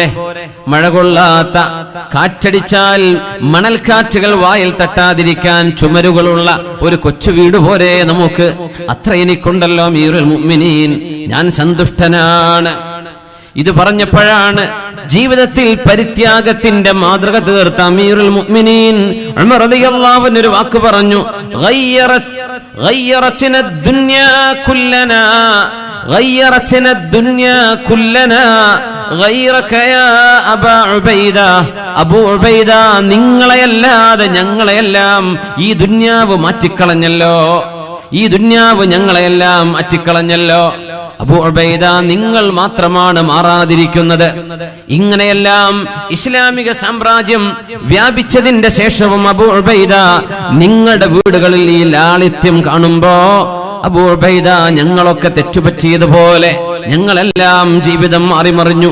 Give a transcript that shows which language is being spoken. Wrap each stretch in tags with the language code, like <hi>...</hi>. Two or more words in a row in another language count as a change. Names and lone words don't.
<ml>മഴ കൊള്ളാത്ത, കാറ്റടിച്ചാൽ മണൽക്കാറ്റുകൾ വായിൽ തട്ടാതിരിക്കാൻ ചുമരുകളുള്ള ഒരു കൊച്ചു വീട് പോരെ നമുക്ക്? അത്ര എനിക്കുണ്ടല്ലോ അമീറുൽ മുഅ്മിനീൻ, ഞാൻ സന്തുഷ്ടനാണ്. ഇത് പറഞ്ഞപ്പോഴാണ് ജീവിതത്തിൽ പരിത്യാഗത്തിന്റെ മാതൃക തീർത്ത അമീറുൽ മുഅ്മിനീൻ ഉമർ</ml> <ar>رضي الله عنه</ar> <ml>ഒരു വാക്ക് പറഞ്ഞു,</ml> <ar>غيرتنا الدنيا كلنا غيرتنا الدنيا كلنا غيرك يا أبا عبيدة.</ar> <ml>അബൂ ഉബൈദ, നിങ്ങളെയല്ലാതെ ഞങ്ങളെയെല്ലാം ഈ ദുന്യാവ് മാറ്റിക്കളഞ്ഞല്ലോ, ഈ ദുന്യാവ് ഞങ്ങളെയെല്ലാം മാറ്റിക്കളഞ്ഞല്ലോ. അബൂ ഉബൈദ, നിങ്ങൾ മാത്രമാണ് മാറാതിരിക്കുന്നത്. ഇങ്ങനെയെല്ലാം ഇസ്ലാമിക സാമ്രാജ്യം വ്യാപിച്ചതിന്റെ ശേഷവും അബൂ ഉബൈദ, നിങ്ങളുടെ വീടുകളിൽ ഈ ലാളിത്യം കാണുമ്പോ അബൂ ഉബൈദ, ഞങ്ങളൊക്കെ തെറ്റുപറ്റിയതുപോലെ ഞങ്ങളെല്ലാം ജീവിതം മാറിമറിഞ്ഞു.</ml>